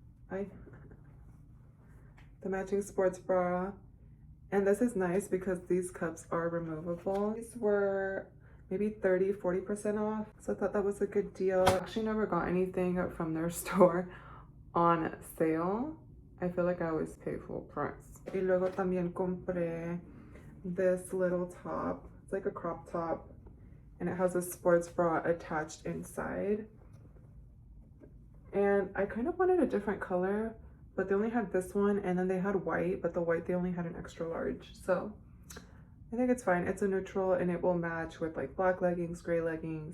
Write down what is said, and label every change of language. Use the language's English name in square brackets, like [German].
[English] The matching sports bra, and this is nice because these cups are removable. These were maybe 30-40% off. So I thought that was a good deal. I actually never got anything from their store on sale. I feel like I always pay full price. [Spanish] Y luego también compré [English] this little top. It's like a crop top and it has a sports bra attached inside. And I kind of wanted a different color, but they only had this one, and then they had white, but the white they only had an extra large. So I think it's fine. It's a neutral and it will match with like black leggings, gray leggings.